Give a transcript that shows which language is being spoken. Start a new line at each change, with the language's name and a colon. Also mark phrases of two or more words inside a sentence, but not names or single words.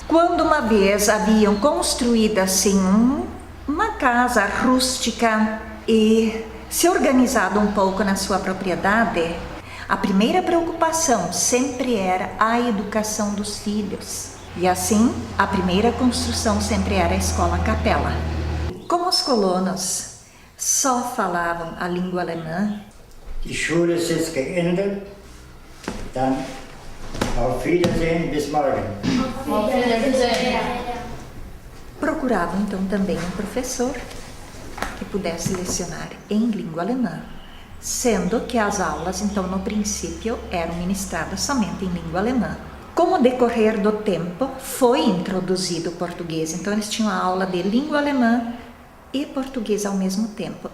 Portuguese: Quando uma vez haviam construído assim uma casa rústica e se organizado um pouco na sua propriedade, a primeira preocupação sempre era a educação dos filhos. E assim, a primeira construção sempre era a escola capela. Como os colonos só falavam a língua alemã,
German: Die Schule ist jetzt geendet. Dann auf Wiedersehen, bis morgen.
Portuguese: procuravam então também um professor que pudesse lecionar em língua alemã, sendo que as aulas então no princípio eram ministradas somente em língua alemã. Com o decorrer do tempo foi introduzido o português, então eles tinham a aula de língua alemã e português ao mesmo tempo.